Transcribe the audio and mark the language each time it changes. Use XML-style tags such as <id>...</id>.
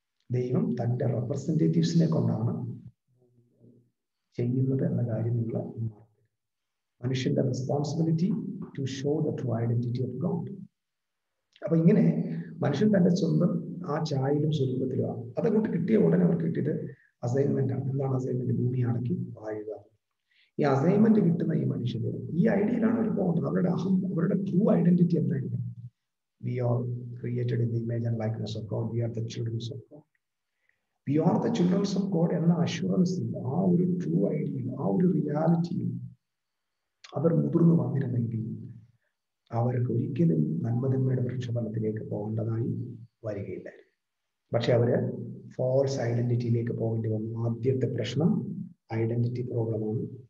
<ml>ദൈവം തൻ്റെ റെപ്രസെന്റേറ്റീവ്സിനെ കൊണ്ടാണ് ചെയ്യുന്നത് എന്ന കാര്യം നിങ്ങൾ മനുഷ്യന്റെ</ml> <en>Responsibility to show the true identity of God.</en> <ml>അപ്പൊ ഇങ്ങനെ മനുഷ്യൻ തന്റെ സ്വന്തം ആ ഛായയിലും സ്വരൂപത്തിലും അതങ്ങോട്ട് കിട്ടിയ ഉടനെ അവർക്ക് കിട്ടിയത് അസൈൻമെന്റ് ആണ്. എന്താണ് അസൈൻമെന്റ്? ഭൂമി അടക്കി വാഴുക. ഈ അസൈൻമെന്റ് കിട്ടുന്ന ഈ മനുഷ്യര് ഈ ഐഡിയയിലാണ് അവർ പോകുന്നത്. അവരുടെ ട്രൂ ഐഡന്റിറ്റി എന്തായിരിക്കും?</ml> <en>We are created in the image and likeness of God. We are the children of God. We are the children of God</en> <ml>എന്ന അഷ്വറൻസിൽ, ആ ഒരു ട്രൂ ഐഡിയയിൽ, ആ ഒരു റിയാലിറ്റിയിൽ അവർ മുതിർന്നു വന്നിരുന്നെങ്കിൽ അവർക്ക് ഒരിക്കലും നന്മതിന്മയുടെ വൃക്ഷഫലത്തിലേക്ക് പോകേണ്ടതായി വരികയില്ലായിരുന്നു. പക്ഷെ അവര് ഫോൾസ് ഐഡന്റിറ്റിയിലേക്ക് പോകേണ്ടി വന്നു. ആദ്യത്തെ പ്രശ്നം ഐഡന്റിറ്റി പ്രോബ്ലമാണ്.</ml>